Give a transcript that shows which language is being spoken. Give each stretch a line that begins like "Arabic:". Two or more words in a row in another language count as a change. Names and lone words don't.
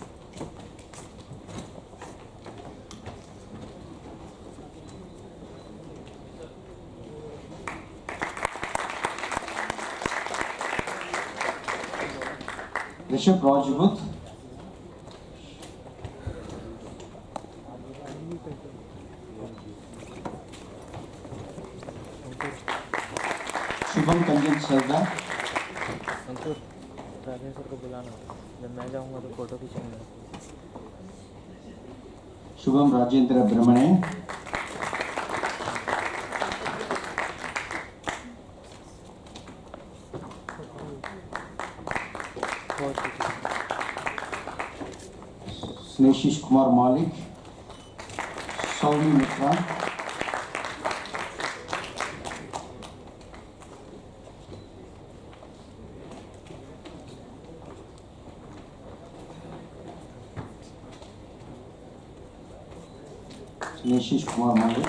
Hindi: Rishabh Rajput. Shubham Kanjan Sardar. अंकुर राजेश सर को बुलाना जब मैं जाऊंगा तो फोटो खींचेंगे Shubham Rajendra Brahmane. Sneshish Kumar Malik. Sauli Mitra. Sneshish Kumar Malik.